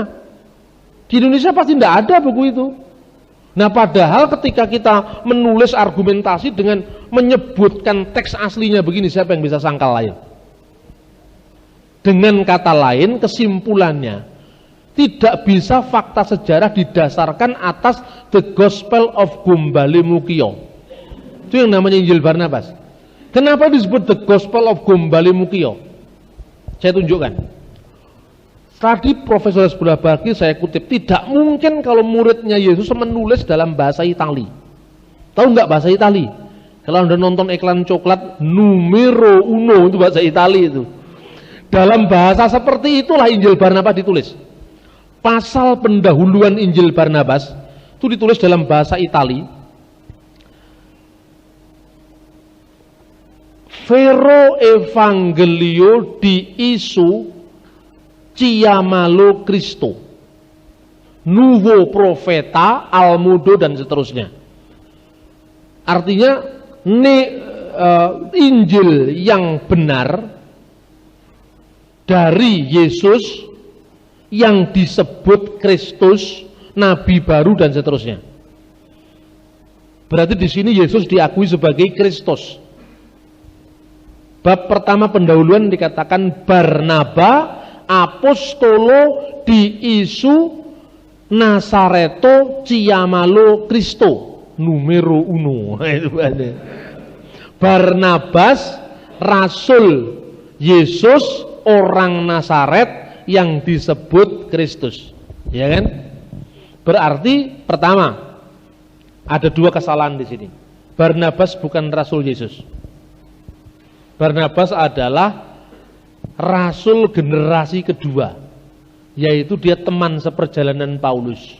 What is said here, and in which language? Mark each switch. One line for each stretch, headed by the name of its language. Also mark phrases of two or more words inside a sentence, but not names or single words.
Indonesian: Di Indonesia pasti tidak ada buku itu. Nah, padahal ketika kita menulis argumentasi dengan menyebutkan teks aslinya begini, siapa yang bisa sangkal lain? Dengan kata lain, kesimpulannya, tidak bisa fakta sejarah didasarkan atas the Gospel of Gombale Mukio. Itu yang namanya Injil Barnabas. Kenapa disebut the Gospel of Gombale Mukio? Saya tunjukkan. Tadi Profesor Sebelah Bagi saya kutip, tidak mungkin kalau muridnya Yesus menulis dalam bahasa Itali. Tahu nggak bahasa Itali? Kalau Anda nonton iklan coklat,
Italian: numero uno
Indonesian: itu bahasa Itali itu. Dalam bahasa seperti itulah Injil Barnabas ditulis. Pasal pendahuluan Injil Barnabas itu ditulis dalam bahasa Itali.
Italian: Vero Evangelio di Isu Chiamalo Cristo, Nuovo Profeta Almudo
Indonesian: dan seterusnya. Artinya Injil yang benar dari Yesus yang disebut Kristus, Nabi baru dan seterusnya. Berarti di sini Yesus diakui sebagai Kristus. Bab pertama pendahuluan dikatakan
Italian: Barnaba apostolo di Isu Nasareto Chiamalo Cristo, numero uno.
Indonesian: Barnabas rasul Yesus orang Nasaret yang disebut Kristus, ya kan? Berarti pertama ada dua kesalahan di sini. Barnabas bukan rasul Yesus. Barnabas adalah rasul generasi kedua, yaitu dia teman seperjalanan Paulus.